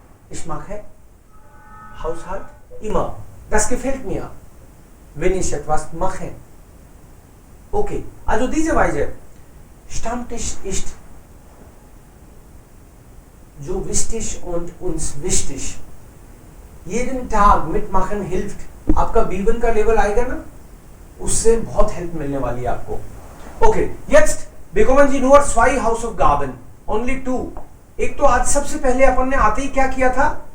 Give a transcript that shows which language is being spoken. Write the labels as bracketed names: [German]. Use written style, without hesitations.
[German] Ich mache Haushalt immer. Das gefällt mir, wenn ich etwas mache. Okay. Also diese Weise. Stammtisch ist so wichtig und uns wichtig. jeden Tag mitmachen hilft. [Hindi] आपका B1 का level आएगा ना, उससे बहुत help मिलने वाली है आपको. [German] ओके, jetzt bekommen Sie nur 2 Hausaufgaben, [English] only 2. [Hindi] एक तो आज सबसे पहले अपन ने आते ही क्या किया था?